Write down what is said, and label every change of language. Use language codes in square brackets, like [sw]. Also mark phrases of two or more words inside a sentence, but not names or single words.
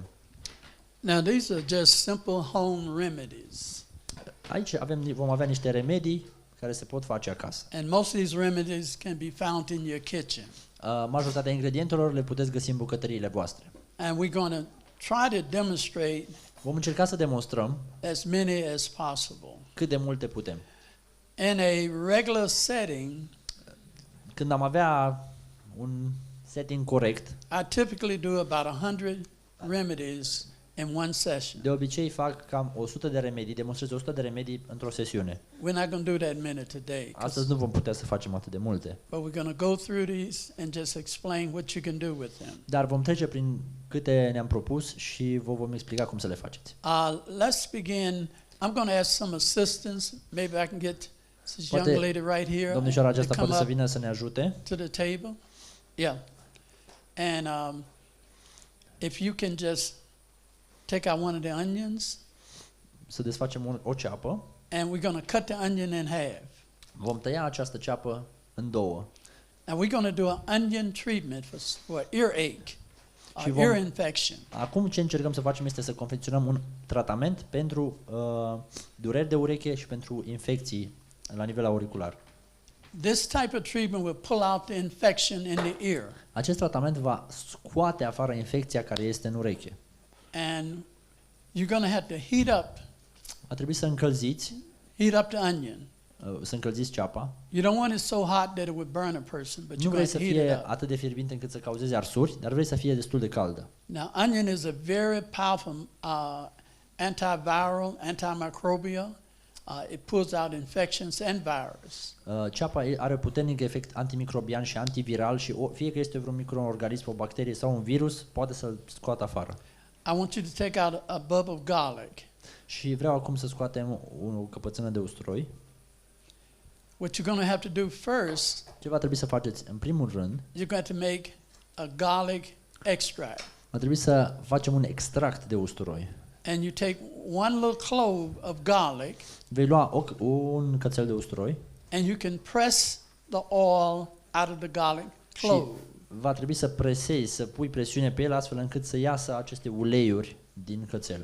[en] Now, these are just simple home remedies. [ro] Aici vom avea niște remedii care se pot face acasă. [en] And most of these remedies can be found in your kitchen. [ro] Majoritatea ingredientelor le puteți găsi în bucătăriile voastre. [en] And we're going to try to demonstrate [ro] Vom încerca să demonstrăm [en] as many as possible. [ro] cât de multe putem. [en] In a regular setting, [ro] Când am avea un setting corect, [en] I typically do about 100 remedies in one session. [ro] de obicei fac cam 100 de remedii, demonstrez 100 de remedii într-o sesiune. [en] We're not going to do that many today, [ro] Astăzi nu vom putea să facem atât de multe, [en] but we're going to go through these and just explain what you can do with them. [ro] dar vom trece prin câte ne-am propus și vă vom explica cum să le faceți. [en] Let's begin. I'm going to ask some assistance. Maybe I can get this young [ro] Poate [en] lady right here [ro] domnișoara [en] to [ro] aceasta [en] come [ro] poate să [en] up [ro] vină să ne ajute. [en] to the table. Yeah. And if you can just take out one of the onions, [ro] Să desfacem o ceapă. [en] and we're going to cut the onion in half. [ro] Vom tăia această ceapă în două. [en] And we're going to do an onion treatment for earache, [ro] Și vom- [en] ear infection. [ro] Acum ce încercăm să facem este să confecționăm un tratament pentru dureri de ureche și pentru infecții la nivel auricular. [en] This type of treatment will pull out the infection in the ear. [ro] Acest tratament va scoate afară infecția care este în ureche. [en] And you're going to have to heat [ro] Va trebui să încălziți, [en] up the onion. [ro] să încălziți ceapa. [en] You don't want it so hot that it would burn a person, but [ro] Nu [en] you're [ro] vrei [en] going to [ro] să [en] heat it [ro] fie [en] up. [ro] atât de fierbinte încât să cauzeze arsuri, dar vrei să fie destul de caldă. [en] Now, onion is a very powerful antiviral, antimicrobial. It pulls out infections and virus. [ro] Ceapa are puternic efect antimicrobian și antiviral și fie că este vreun microorganism, o bacterie sau un virus, poate să-l scoată afară. [en] I want you to take out a bulb of garlic. [ro] Și vreau acum să scoatem o căpățână de usturoi. [en] What you're going to have to do first, [ro] Ce va trebui să faceți? În primul rând, [en] you're going to make a garlic extract. [ro] va trebui să facem un extract de usturoi. [en] And you take one little clove of garlic, [ro] Vei lua un cățel de usturoi [en] and you can press the oil out of the garlic [ro] și [en] clove. [ro] va trebui să presezi, să pui presiune pe el astfel încât să iasă aceste uleiuri din cățel.